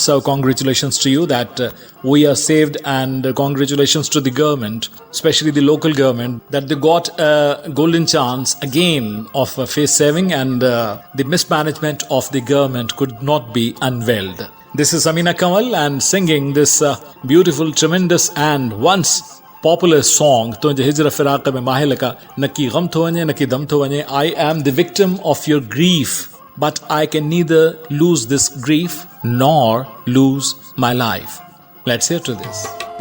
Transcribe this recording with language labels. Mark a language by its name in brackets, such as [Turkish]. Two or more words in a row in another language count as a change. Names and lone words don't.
[English] So congratulations to you that we are saved, and congratulations to the government, especially the local government, that they got a golden chance again of face saving, and the mismanagement of the government could not be unveiled. This is Amina Kamal and singing this beautiful, tremendous and once popular song, [Sindhi] تنهنجي هجر فراق ۾ مهلڪ، نڪي غم ٿو وڃي، نڪي دم ٿو وڃي. [English] I am the victim of your grief, but I can neither lose this grief nor lose my life. Let's hear to this.